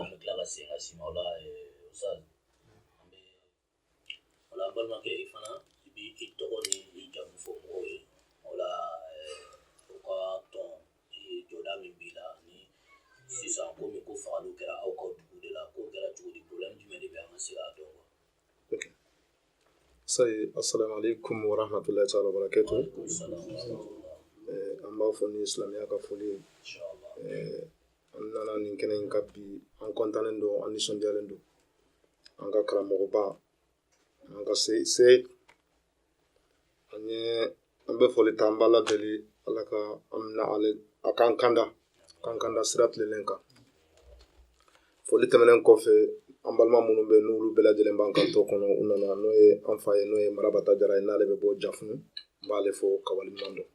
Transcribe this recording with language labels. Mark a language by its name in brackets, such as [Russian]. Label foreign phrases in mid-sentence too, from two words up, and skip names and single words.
[Bambara] an bɛ tila ka segin ka sima o la Ustaz an bɛ o la balimakɛ i fana i b'i tɔgɔ ni i jamu fɔ mɔgɔw ye o la u ka tɔn jɔda min b'i la ni sisan komi ko fagaliw kɛra aw ka dugu de la ko kɛra cogo di problème jumɛn de bɛ an ka se k'a dɔn quoi. [Arabic] Say السلام عليكم ورحمة الله وبركاته. [Bambara] An b'a fɔ ni silamɛya ka foli ye an nana nin kɛnɛ in ka bi an kɔntannen don an nisɔndiyalen don an ka karamɔgɔba an ka se an bɛ foli ta an b'a ladeli ala ka an bɛna ale a k'an kanda sira tilennen kan foli tɛmɛnen kɔfɛ an balima minnu bɛ n'olu bɛɛ lajɛlen b'an kan to kɔnɔ u nana n'o ye an fa ye n'o ye Marabata Jara ye n'ale bɛ bɔ Jafunu n b'ale fo ka waleɲuman dɔn.